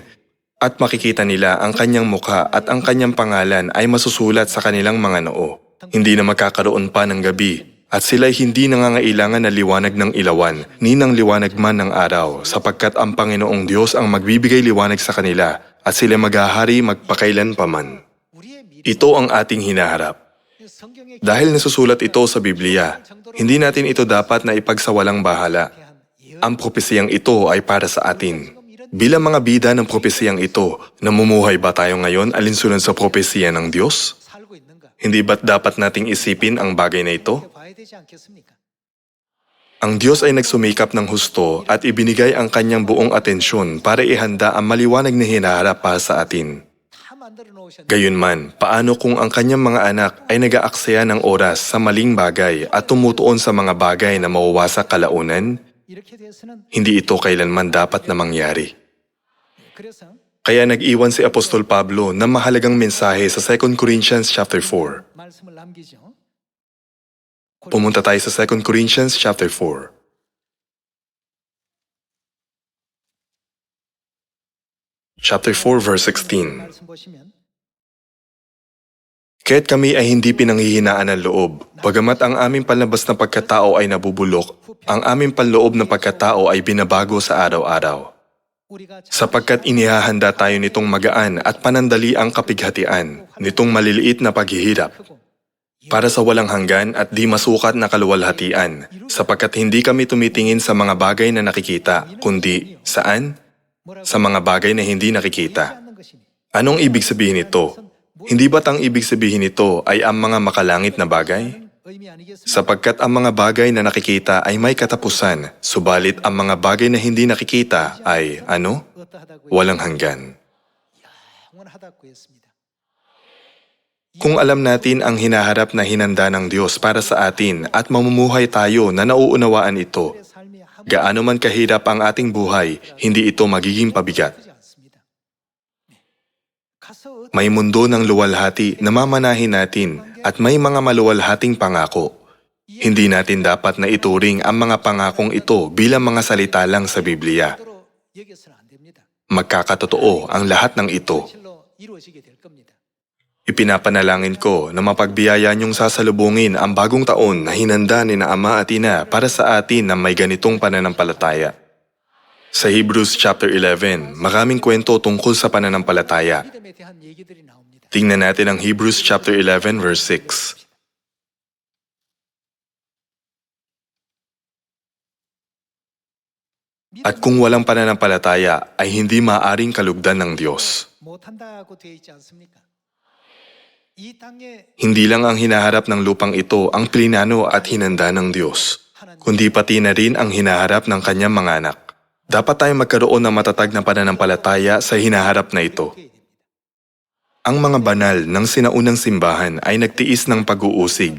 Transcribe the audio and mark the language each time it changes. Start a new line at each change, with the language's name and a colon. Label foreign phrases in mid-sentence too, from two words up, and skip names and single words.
Filipino: At makikita nila ang kanyang mukha at ang kanyang pangalan ay masusulat sa kanilang mga noo. Hindi na magkakaroon pa ng gabi, at sila'y hindi nangangailangan na liwanag ng ilawan, ni ng liwanag man ng araw, sapagkat ang Panginoong Diyos ang magbibigay liwanag sa kanila, at sila maghahari magpakailan paman.
Korean: 우리의 미래
Filipino: Ito ang ating hinaharap.
Korean: 성경의
Filipino: Dahil nasusulat ito sa Biblia, hindi natin ito dapat na ipagsawalang bahala.
Korean: 대한 예언
Filipino: Ang propesiyang ito ay para sa atin. Bilang mga bida ng propesiyang ito, namumuhay ba tayo ngayon alinsunod sa propesiya ng Diyos?
Korean: 살고 있는가?
Filipino: Hindi ba't dapat nating isipin ang bagay na ito?
Korean: 이렇게 봐야 되지 않겠습니까?
Filipino: Ang Diyos ay nagsumikap ng husto at ibinigay ang kanyang buong atensyon para ihanda ang maliwanag na hinaharap para sa atin.
Korean: 다 만들어 놓으셨는데
Filipino: Gayunman, paano kung ang kanyang mga anak ay nag-aaksaya ng oras sa maling bagay at tumutuon sa mga bagay na mawawasak kalaunan?
Korean: 이렇게 돼서는
Filipino: Hindi ito kailanman dapat na mangyari.
Korean: 그래서
Filipino: Kaya nag-iwan si Apostol Pablo ng mahalagang mensahe sa 2 Corinthians chapter 4.
Korean: 말씀을 남기죠.
Filipino: Pumunta tayo sa 2 Corinthians chapter 4.
English: Chapter 4 verse 16.
Korean: 말씀 보시면
Filipino: Kaya't kami ay hindi pinanghihinaan ng loob. Bagamat ang aming panlabas na pagkatao ay nabubulok, ang aming panloob na pagkatao ay binabago sa araw-araw.
Korean: 우리가
Filipino: Sapagkat inihahanda tayo nitong magaan at panandali ang kapighatian, nitong maliliit na paghihirap, para sa walang hanggan at di masukat na kaluwalhatian, sapagkat hindi kami tumitingin sa mga bagay na nakikita, kundi saan? Sa mga bagay na hindi nakikita.
Korean: 않는 것이니
Filipino: Anong ibig sabihin nito? Hindi ba't ang ibig sabihin nito ay ang mga makalangit na bagay?
Korean: 의미 아니겠습니까?
Filipino: Sapagkat ang mga bagay na nakikita ay may katapusan, subalit ang mga bagay na hindi nakikita ay, ano?
Korean: 어떠하다고
Filipino: Walang hanggan.
Korean: 영원하다고 했습니다.
Filipino: Kung alam natin ang hinaharap na hinanda ng Diyos para sa atin at mamumuhay tayo na nauunawaan ito,
Korean: 우리의 삶이 한없이
Filipino: gaano man kahirap ang ating buhay, hindi ito magiging pabigat.
Korean: 않습니다. 가서
Filipino: May mundo ng luwalhati na mamanahin natin at may mga maluwalhating pangako. Hindi natin dapat na ituring ang mga pangakong ito bilang mga salita lang sa Biblia.
Korean: 어디로 여겨서는 안 됩니다.
Filipino: Magkakatotoo ang lahat ng ito.
Korean: 실로 이루어지게 될 겁니다.
Filipino: Ipinapanalangin ko na mapagbiyaya niyong sasalubungin ang bagong taon na hinanda ni na Ama at Ina para sa atin na may ganitong pananampalataya. Sa Hebrews chapter 11, maraming kwento tungkol sa pananampalataya.
Korean: 믿음에 대한 얘기들이 나옵니다.
Filipino: Tingnan natin ang Hebrews
English: chapter 11 verse 6.
Filipino: At kung walang pananampalataya ay hindi maaaring kalugdan ng Diyos.
Korean: 못한다고 되어 있지 않습니까? 이 땅에
Filipino: Hindi lang ang hinaharap ng lupang ito ang plinano at hinanda ng Diyos, kundi pati na rin ang hinaharap ng kanyang mga anak. Dapat tayong magkaroon ng matatag na pananampalataya sa hinaharap na ito. Ang mga banal ng sinaunang simbahan ay nagtiis ng pag-uusig.